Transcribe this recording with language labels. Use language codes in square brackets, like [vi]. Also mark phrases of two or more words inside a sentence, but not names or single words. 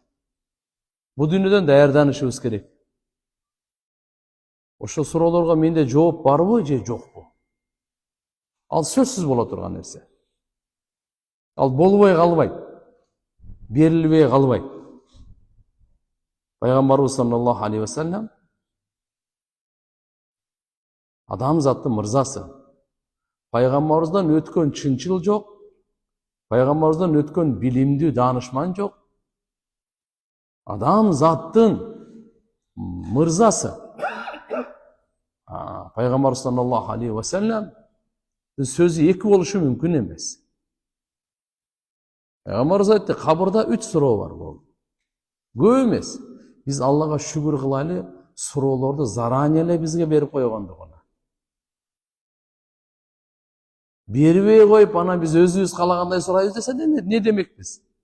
[ky] Бу дүйнөдөн даярданышыбыз керек. Ошо суроолорго менде жооп барбы же жокпу? Ал сөзсүз боло турган нерсе. Ал болбой калбайт. Берилбей калбайт. Пайгамбарыбыз [ar] صلى الله عليه وسلم [ky] адамзаттын мырзасы. Пайгамбарыбыздан өткөн чынчыл жок. Пайгамбарыбыздан өткөн билимдүү даанышман жок. Адамзаттын мырзасы. Пайгамбарыбыз [ar] صلى الله عليه وسلم [ky] сөзү эки болушу мүмкүн эмес. Пайгамбарыбыз айтты, кабырда 3 суроо бар болду. Көп эмес. Биз Аллага шүгүр кылайлы, суроолорду заранее эле бизге берип койгондугуна. Бербей коюп, ана биз өзүбүз калагандай сурайбыз десе не демекпиз?